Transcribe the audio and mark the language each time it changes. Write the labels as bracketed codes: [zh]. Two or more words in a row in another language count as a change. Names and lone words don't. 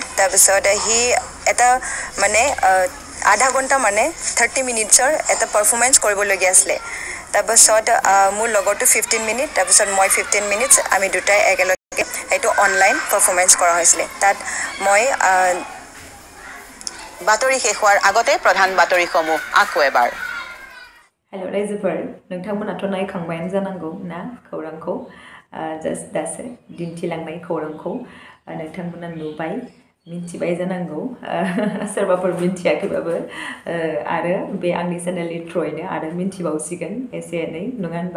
[as] তাৰপিছত সি এটা মানে আধা ঘণ্টা মানে 30 মিনিটছৰ এটা পাৰফৰ্মেঞ্চ কৰিবলগীয়া আছিলে। তাৰপিছত মোৰ লগৰটো 15 মিনিট, তাৰপিছত মই 15 মিনিটছ, আমি দুটাই একেলগে এইটো [en] online performance [as] কৰা হৈছিলে। তাত মই বাতৰি শেষ হোৱাৰ আগতে প্ৰধান বাতৰিসমূহ আকৌ এবাৰ। [brx] हेल' रायजोफोर, नोंथांमोनाथ' नायखांबायानो जानांगौ ना खौरांखौ, जास्ट दासो दिन्थिलांनाय खौरांखौ नोंथांमोना नुबाय, मिन्थिबाय जानांगौ, सोरबाफोर मिन्थियाखैबाबो आरो बे आंनि चेनेलनि थ्रुयैनो आरो मिन्थिबावसिगोन एसे एनै, नङा होनबा?